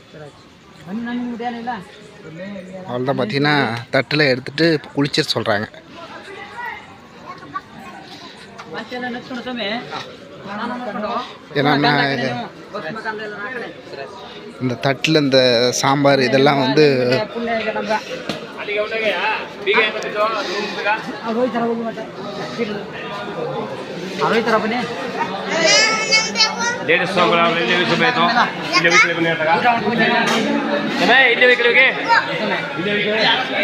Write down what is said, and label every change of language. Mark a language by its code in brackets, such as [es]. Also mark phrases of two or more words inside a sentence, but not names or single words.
[ta] அவ்வளோதான் பார்த்தீங்கன்னா தட்டில் எடுத்துகிட்டு குளிச்சிட சொல்கிறாங்க. ஏன்னா இந்த தட்டில் இந்த சாம்பார் இதெல்லாம் வந்து [ms] Dia sombong lah, dia bisa betul, dia bisa benar tak? Kenapa? Dia bisa ke?